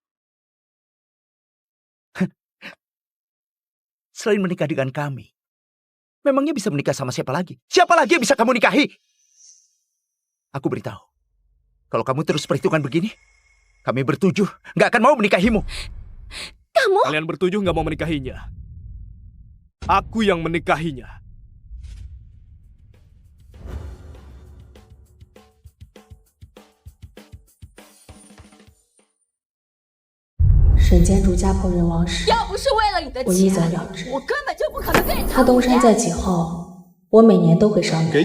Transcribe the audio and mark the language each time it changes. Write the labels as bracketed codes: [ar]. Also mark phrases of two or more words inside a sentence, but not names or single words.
[id] Selain menikah dengan kami, memangnya bisa menikah sama siapa lagi? Siapa lagi yang bisa kamu nikahi? Aku beritahu, kalau kamu terus perhitungan begini, kami bertujuh nggak akan mau menikahimu. Kalian bertujuh nggak mau menikahinya. Aku yang menikahinya. [zh] 要不是为了你的钱，我根本就不可能跟你。他东山再起后，我每年都会上门。